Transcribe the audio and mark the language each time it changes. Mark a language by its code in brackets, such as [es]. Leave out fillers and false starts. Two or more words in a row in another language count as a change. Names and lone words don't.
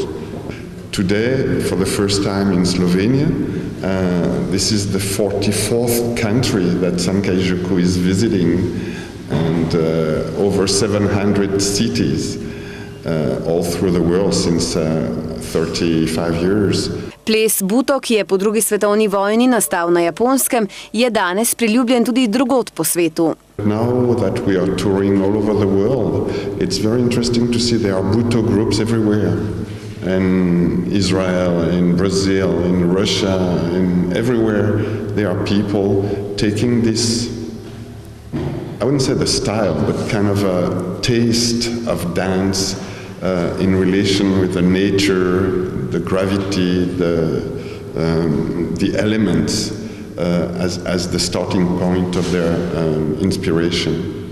[en] Today, for the first time in Slovenia, this is the 44th country that Sankaijuku is visiting, and over 700 cities all through the world since 35 years. [sl] Ples Buto, ki je po drugi svetovni vojni nastal na Japonskem, je danes priljubljen tudi drugod po svetu. [en] Now that we are touring all over the world, it's very interesting to see there are Buto groups everywhere. In Israel, in Brazil, in Russia, in everywhere, there are people taking this, I wouldn't say the style, but kind of a taste of dance in relation with the nature, the gravity, the elements as the starting point of their inspiration.